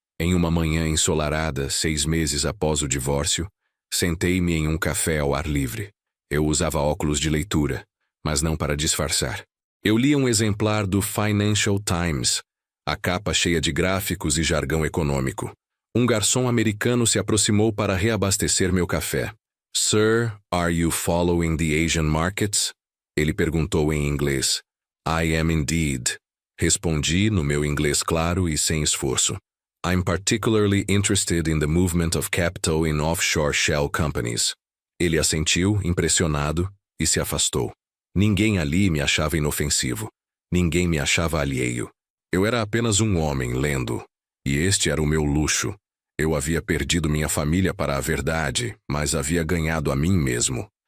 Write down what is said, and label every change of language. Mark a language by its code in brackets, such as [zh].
[pt] Em uma manhã ensolarada, 6 meses após o divórcio, sentei-me em um café ao ar livre. Eu usava óculos de leitura, mas não para disfarçar. Eu lia um exemplar do Financial Times, a capa cheia de gráficos e jargão econômico. Um garçom americano se aproximou para reabastecer meu café. [en] "Sir, are you following the Asian markets?" [pt] Ele perguntou em inglês. [en] "I am indeed." [pt] Respondi no meu inglês claro e sem esforço. [en] "I'm particularly interested in the movement of capital in offshore shell companies." [pt] Ele assentiu, impressionado, e se afastou. Ninguém ali me achava inofensivo. Ninguém me achava alheio. Eu era apenas um homem lendo, e este era o meu luxo. Eu havia perdido minha família para a verdade, mas havia ganhado a mim mesmo.